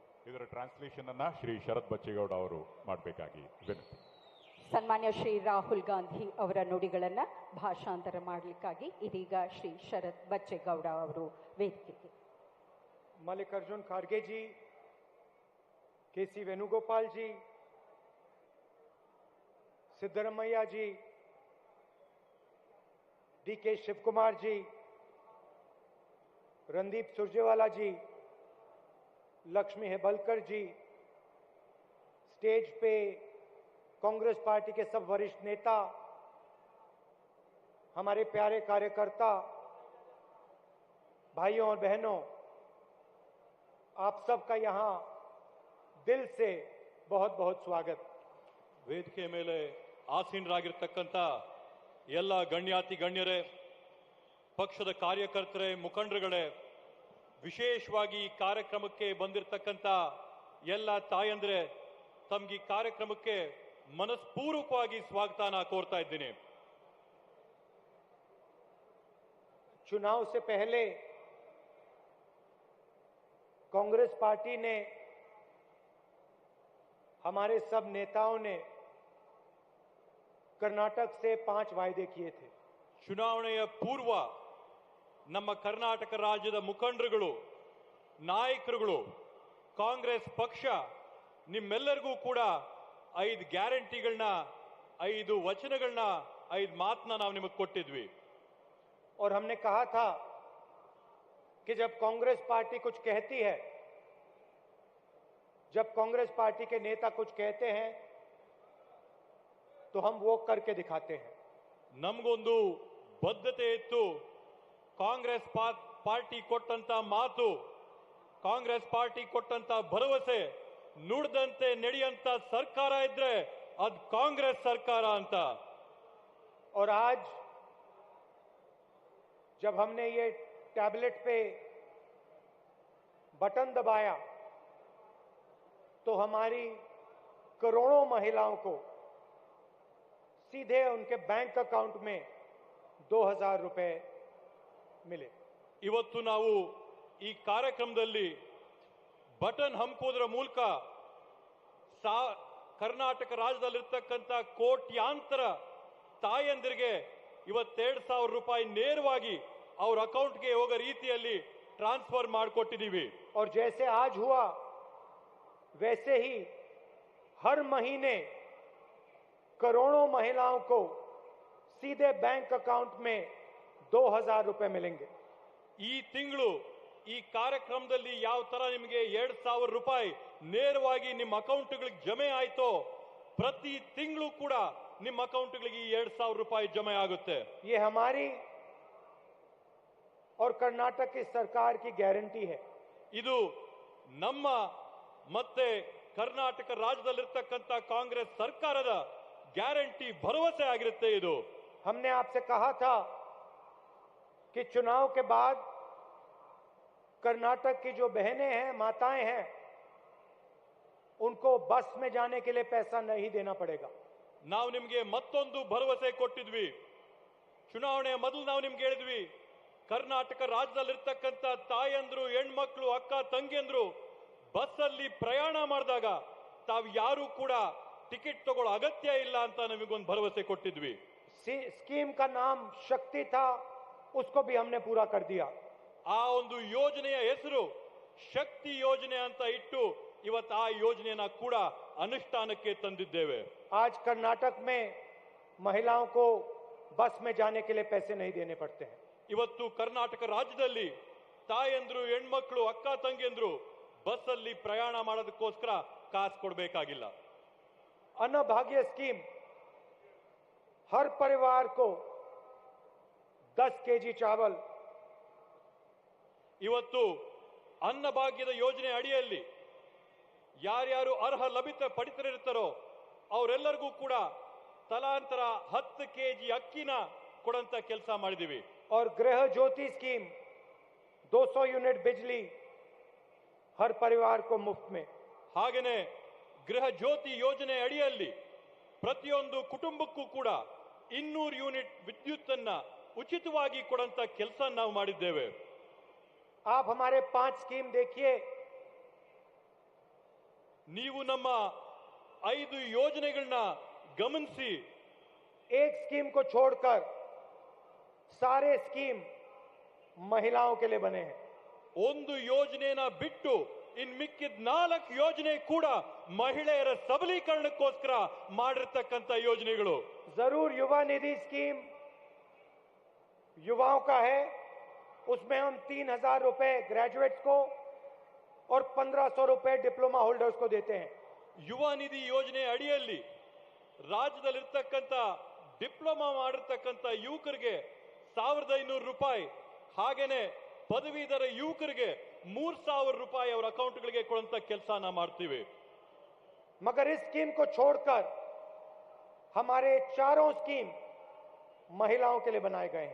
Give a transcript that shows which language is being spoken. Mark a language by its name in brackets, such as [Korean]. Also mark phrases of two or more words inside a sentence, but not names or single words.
[Kannada] ಇದರ ಟ್ರಾನ್ಸ್ಲೇಷನ್ ಅನ್ನ ಶ್ರೀ ಶರತ್ ಬಚ್ಚೇಗೌಡ ಅವರು ಮಾಡಬೇಕಾಗಿ ವಿನಂತಿ. ಸನ್ಮಾನ್ಯ ಶ್ರೀ ರಾಹುಲ್ ಗಾಂಧಿ ಅವರ ನುಡಿಗಳನ್ನು ಭಾಷಾಂತರ ಮಾಡಲಿಕ್ಕಾಗಿ ಇದೀಗ ಶ್ರೀ ಶರತ್ ಬಚ್ಚೇಗೌಡ ಅವರು ವೇದಿಕೆಗೆ. [Hindi] मल्लिकार्जुन खड़गे जी, केसी वेणुगोपाल जी, सिद्धरमैया जी, डीके शिव कुमार जी, रणदीप सुरजेवाला जी, लक्ष्मी हेबलकर जी, स्टेज पे कांग्रेस पार्टी के सब वरिष्ठ नेता, हमारे प्यारे कार्यकर्ता, भाइयों और बहनों, आप सबका यहाँ दिल से बहुत बहुत स्वागत. [Kannada] ವೇದಿಕೆ ಮೇಲೆ ಆಸೀನರಾಗಿರ್ತಕ್ಕಂಥ ಎಲ್ಲ ಗಣ್ಯಾತಿ ಗಣ್ಯರೇ, ಪಕ್ಷದ ಕಾರ್ಯಕರ್ತರೇ, ಮುಖಂಡರುಗಳೇ, ವಿಶೇಷವಾಗಿ ಈ ಕಾರ್ಯಕ್ರಮಕ್ಕೆ ಬಂದಿರತಕ್ಕಂಥ ಎಲ್ಲ ತಾಯಂದ್ರೆ, ತಮಗೆ ಈ ಕಾರ್ಯಕ್ರಮಕ್ಕೆ ಮನಸ್ಪೂರ್ವಕವಾಗಿ ಸ್ವಾಗತನ ಕೋರ್ತಾ ಇದ್ದೀನಿ. [Hindi] चुनाव से पहले कांग्रेस पार्टी ने, हमारे सब नेताओं ने कर्नाटक से 5 वायदे किए थे. [Kannada] ಚುನಾವಣೆಯ ಪೂರ್ವ ನಮ್ಮ ಕರ್ನಾಟಕ ರಾಜ್ಯದ ಮುಖಂಡರುಗಳು, ನಾಯಕರುಗಳು, ಕಾಂಗ್ರೆಸ್ ಪಕ್ಷ ನಿಮ್ಮೆಲ್ಲರಿಗೂ ಕೂಡ 5 ಗ್ಯಾರಂಟಿಗಳನ್ನ, 5 ವಚನಗಳನ್ನ, 5 ಮಾತನ್ನ ನಾವು ನಿಮಗೆ ಕೊಟ್ಟಿದ್ವಿ. [Hindi] और हमने कहा था कि जब कांग्रेस पार्टी कुछ कहती है, जब कांग्रेस पार्टी के नेता कुछ कहते हैं तो हम वो करके दिखाते हैं. [Kannada] ನಮಗೊಂದು ಬದ್ಧತೆ ಇತ್ತು. ಕಾಂಗ್ರೆಸ್ ಪಾರ್ಟಿ ಕೊಟ್ಟಂತ ಮಾತು, ಕಾಂಗ್ರೆಸ್ ಪಾರ್ಟಿ ಕೊಟ್ಟಂತ ಭರವಸೆ, ನುಡಿದಂತೆ ನಡೆಯಂತ ಸರ್ಕಾರ ಇದ್ರೆ ಅದು ಕಾಂಗ್ರೆಸ್ ಸರ್ಕಾರ ಅಂತ. [Hindi] और आज जब हमने ये टैबलेट पे बटन दबाया तो हमारी करोड़ों महिलाओं को सीधे उनके [English] bank account [Hindi] में 2000 रुपए मिले. [Kannada] ಇವತ್ತು ನಾವು ಈ ಕಾರ್ಯಕ್ರಮದಲ್ಲಿ ಬಟನ್ ಹಂಕೋದ್ರ ಮೂಲಕ ಕರ್ನಾಟಕ ರಾಜ್ಯದಲ್ಲಿರ್ತಕ್ಕಂಥ ಕೋಟ್ಯಾಂತರ ತಾಯಂದಿರಿಗೆ ಇವತ್ತು 2000 ರೂಪಾಯಿ ನೇರವಾಗಿ ಅವ್ರ ಅಕೌಂಟ್ಗೆ ಹೋಗೋ ರೀತಿಯಲ್ಲಿ ಟ್ರಾನ್ಸ್ಫರ್ ಮಾಡಿಕೊಟ್ಟಿದ್ದೀವಿ. [Hindi] और जैसे आज हुआ वैसे ही हर महीने करोड़ों महिलाओं को सीधे [English] bank account [Hindi] में 2000 रुपए मिलेंगे. [Kannada] ಈ ತಿಂಗಳು ಈ ಕಾರ್ಯಕ್ರಮದಲ್ಲಿ ಯಾವ ತರ ನಿಮಗೆ 2000 ರೂಪಾಯಿ ನೇರವಾಗಿ ನಿಮ್ಮ ಅಕೌಂಟ್ಗಳಿಗೆ ಜಮೆ ಆಯ್ತೋ, ಪ್ರತಿ ತಿಂಗಳು ಕೂಡ ನಿಮ್ಮ ಅಕೌಂಟ್ಗಳಿಗೆ 2000 ರೂಪಾಯಿ ಜಮೆ ಆಗುತ್ತೆ. [Hindi] ये हमारी और कर्नाटक की सरकार की गारंटी है. [Kannada] ಇದು ನಮ್ಮ ಮತ್ತೆ ಕರ್ನಾಟಕ ರಾಜ್ಯದಲ್ಲಿರ್ತಕ್ಕಂಥ ಕಾಂಗ್ರೆಸ್ ಸರ್ಕಾರದ ಗ್ಯಾರಂಟಿ, ಭರವಸೆ ಆಗಿರುತ್ತೆ ಇದು. [Hindi] हमने आपसे कहा था कि चुनाव के बाद कर्नाटक की जो बहनें हैं, माताएं हैं, उनको बस में जाने के लिए पैसा नहीं देना पड़ेगा. [Kannada] ನಾವು ನಿಮಗೆ ಮತ್ತೊಂದು ಭರವಸೆ ಕೊಟ್ಟಿದ್ವಿ. ಚುನಾವಣೆಯ ಮೊದಲು ನಾವು ನಿಮ್ಗೆ ಹೇಳಿದ್ವಿ, ಕರ್ನಾಟಕ ರಾಜ್ಯದಲ್ಲಿರ್ತಕ್ಕಂಥ ತಾಯಂದ್ರು, ಹೆಣ್ಮಕ್ಳು, ಅಕ್ಕ ತಂಗಿಯಂದ್ರು ಬಸ್ಸಲ್ಲಿ ಪ್ರಯಾಣ ಮಾಡಿದಾಗ ತಾವು ಯಾರು ಕೂಡ ಟಿಕೆಟ್ ತಗೊಳ್ಳೋ ಅಗತ್ಯ ಇಲ್ಲ ಅಂತ ನಮಗೊಂದು ಭರವಸೆ ಕೊಟ್ಟಿದ್ವಿ. [Hindi] स्कीम का नाम शक्ति था, उसको भी हमने पूरा कर दिया. [Kannada] ಆ ಒಂದು ಯೋಜನೆಯ ಹೆಸರು ಶಕ್ತಿ ಯೋಜನೆ ಅಂತ ಇಟ್ಟು ಇವತ್ತು ಆ ಯೋಜನೆಯನ್ನ ಕೂಡ ಅನುಷ್ಠಾನಕ್ಕೆ ತಂದಿದ್ದೇವೆ. [Hindi] आज कर्नाटक में महिलाओं को बस में जाने के लिए पैसे नहीं देने पड़ते हैं. [Kannada] ಇವತ್ತು ಕರ್ನಾಟಕ ರಾಜ್ಯದಲ್ಲಿ ತಾಯಂದ್ರು, ಹೆಣ್ಮಕ್ಳು, ಅಕ್ಕ ತಂಗಿಯಂದ್ರು ಬಸ್ಸಲ್ಲಿ ಪ್ರಯಾಣ ಮಾಡೋದಕ್ಕೋಸ್ಕರ ಕಾಸು ಕೊಡಬೇಕಾಗಿಲ್ಲ. [Hindi] अन्नभाग्य स्कीम हर परिवार को 10 केजी चावल. [Kannada] ಇವತ್ತು ಅನ್ನಭಾಗ್ಯದ ಯೋಜನೆ ಅಡಿಯಲ್ಲಿ ಯಾರ್ಯಾರು ಅರ್ಹ ಲಭಿತ ಪಡಿತರಿರ್ತಾರೋ ಅವರೆಲ್ಲರಿಗೂ ಕೂಡ ತಲಾಂತರ 10 ಕೆಜಿ ಅಕ್ಕಿನ ಕೊಡಂತ ಕೆಲಸ ಮಾಡಿದೀವಿ. [Hindi] और गृह ज्योति स्कीम 200 यूनिट बिजली हर परिवार को मुफ्त में. [Kannada] ಹಾಗೇನೆ ಗೃಹ ಜ್ಯೋತಿ ಯೋಜನೆ ಅಡಿಯಲ್ಲಿ ಪ್ರತಿಯೊಂದು ಕುಟುಂಬಕ್ಕೂ ಕೂಡ 200 ಯೂನಿಟ್ ವಿದ್ಯುತ್ ಅನ್ನ ಉಚಿತವಾಗಿ ಕೊಡಂತ ಕೆಲಸ ನಾವು ಮಾಡಿದ್ದೇವೆ. [Hindi] 5 स्कीम देखिए, [Kannada] ನೀವು ನಮ್ಮ 5 ಯೋಜನೆಗಳನ್ನ ಗಮನಿಸಿ. [Hindi] एक स्कीम को छोड़कर सारे स्कीम महिलाओं के लिए बने हैं. [Kannada] ಒಂದು ಯೋಜನೆನ ಬಿಟ್ಟು ಇನ್ ಮಿಕ್ಕಿದ 4 ಯೋಜನೆ ಕೂಡ ಮಹಿಳೆಯರ ಸಬಲೀಕರಣಕ್ಕೋಸ್ಕರ ಮಾಡಿರ್ತಕ್ಕಂಥ ಯೋಜನೆಗಳು. [Hindi] जरूर युवा निधि स्कीम युवाओं का है, उसमें हम 3,000 रुपए ग्रेजुएट्स को और 1,500 रुपए [English] diploma holders [Hindi] को देते हैं. [Kannada] ಯುವ ನಿಧಿ ಯೋಜನೆ ಅಡಿಯಲ್ಲಿ ರಾಜ್ಯದಲ್ಲಿರ್ತಕ್ಕಂಥ ಡಿಪ್ಲೊಮಾ ಮಾಡಿರ್ತಕ್ಕಂಥ ಯುವಕರಿಗೆ 1,500 ರೂಪಾಯಿ, ಹಾಗೇನೆ ಪದವೀಧರ ಯುವಕರಿಗೆ 3,000 ರೂಪಾಯಿ ಅವರ ಅಕೌಂಟ್ಗಳಿಗೆ ಕೊಡುವಂತ ಕೆಲಸನ ಮಾಡ್ತೀವಿ. [Hindi] मगर इस स्कीम को छोड़कर हमारे चारों स्कीम महिलाओं के लिए बनाए गए हैं.